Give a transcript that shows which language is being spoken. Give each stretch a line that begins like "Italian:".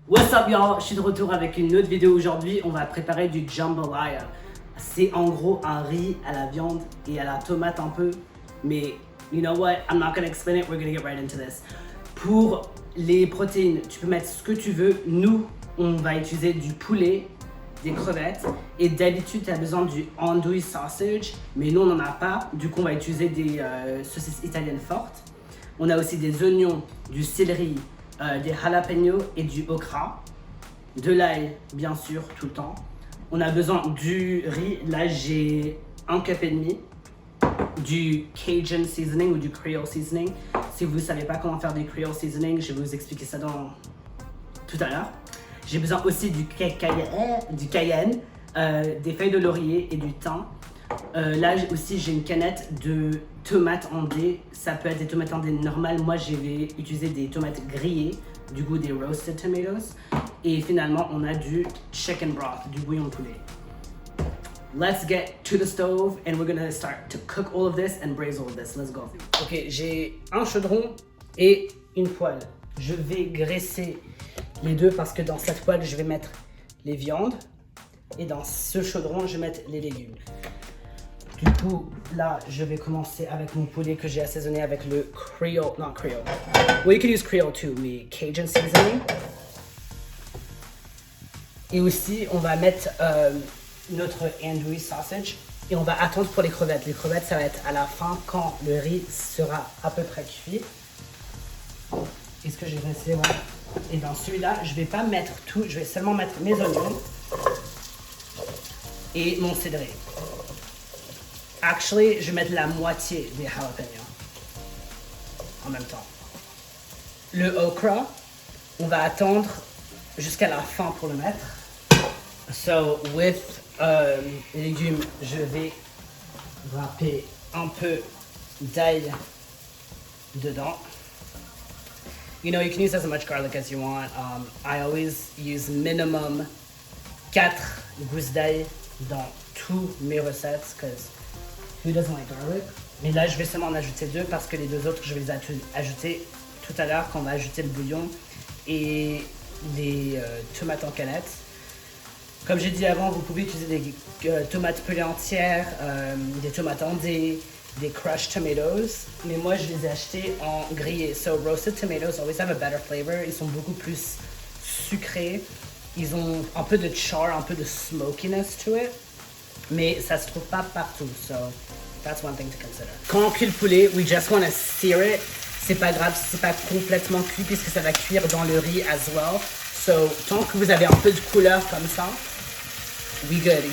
English: What's up y'all,
French: je suis de retour avec une autre vidéo aujourd'hui. On va préparer du jambalaya. C'est en gros un riz à la viande et à la tomate un peu.
English: Mais you know what, I'm not gonna explain it, we're gonna get right into this.
French: Pour les protéines, tu peux mettre ce que tu veux. Nous, on va utiliser du poulet, des crevettes. Et d'habitude, tu as besoin du andouille sausage. Mais nous, on n'en a pas. Du coup, on va utiliser des saucisses italiennes fortes. On a aussi des oignons, du céleri, des jalapenos et du okra, de l'ail bien sûr tout le temps. On a besoin du riz, là j'ai 1,5 cup, du Cajun seasoning ou du Creole seasoning. Si vous ne savez pas comment faire du Creole seasoning, je vais vous expliquer ça tout à l'heure. J'ai besoin aussi du cayenne, des feuilles de laurier et du thym. Là aussi j'ai une canette de tomates andées. Ça peut être des tomates andées normales. Moi je vais utiliser des tomates grillées, du goût des
English: roasted tomatoes.
French: Et finalement on a du
English: chicken broth,
French: du bouillon de poulet.
English: Let's get to the stove and we're gonna start to cook all of this and braise all of this. Let's go.
French: Ok, j'ai un chaudron et une poêle. Je vais graisser les deux parce que dans cette poêle je vais mettre les viandes et dans ce chaudron je vais mettre les légumes. Du coup, là, je vais commencer avec mon poulet que j'ai assaisonné avec le Creole,
English: not Creole. Well, you can use Creole too, mais Cajun seasoning.
French: Et aussi, on va mettre notre andouille sausage et on va attendre pour les crevettes. Les crevettes, ça va être à la fin quand le riz sera à peu près cuit. Est-ce que j'ai resté là? Et dans celui-là, je vais pas mettre tout, je vais seulement mettre mes oignons et mon céleri. Actually, je vais mettre la moitié des jalapenos en même temps. Le okra, on va attendre jusqu'à la fin pour le mettre.
English: So, with
French: les légumes, je vais râper un peu d'ail dedans.
English: You know, you can use as much garlic as you want. I always use minimum 4
French: gousses d'ail dans toutes mes recettes,
English: because who doesn't like garlic?
French: Mais là, je vais seulement en ajouter 2 parce que les 2 autres, je vais les ajouter tout à l'heure quand on va ajouter le bouillon et les tomates en canette. Comme j'ai dit avant, vous pouvez utiliser des tomates pelées entières, des tomates andées, des
English: crushed tomatoes.
French: Mais moi, je les ai achetés en grillé.
English: So, roasted tomatoes always have a better flavor.
French: Ils sont beaucoup plus sucrés. Ils ont un peu de char, un peu de
English: smokiness to it.
French: Mais ça se trouve pas partout,
English: so that's one thing to consider.
French: Quand on cuit le poulet,
English: we just want to sear it.
French: C'est pas grave si c'est pas complètement cuit puisque ça va cuire dans le riz
English: as well.
French: So tant que vous avez un peu de couleur comme ça,
English: we good.